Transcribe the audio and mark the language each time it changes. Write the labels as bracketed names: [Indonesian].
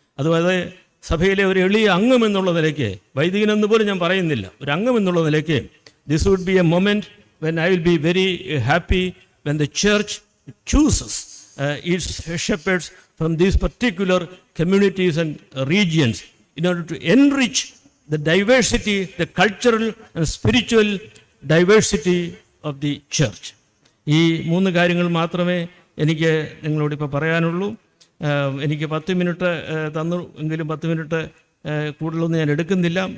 [Malayalam] അതുപോലെ സഭയിലെ ഒരു എളിയ അംഗം എന്നുള്ള നിലയ്ക്ക്, [English] വൈദികനെന്ന് പോലും ഞാൻ പറയുന്നില്ല, ഒരു അംഗം എന്നുള്ള നിലയ്ക്ക് this would be a moment when I will be very happy when the church chooses its shepherds from these particular communities and regions in order to enrich the diversity, the cultural and spiritual diversity of the church. [Malayalam] ഈ 3 കാര്യങ്ങൾ മാത്രമേ എനിക്ക് നിങ്ങളോടിപ്പോൾ പറയാനുള്ളൂ. എനിക്ക് 10 minute തന്നു എങ്കിലും 10 minute കൂടുതലൊന്നും ഞാൻ എടുക്കുന്നില്ല.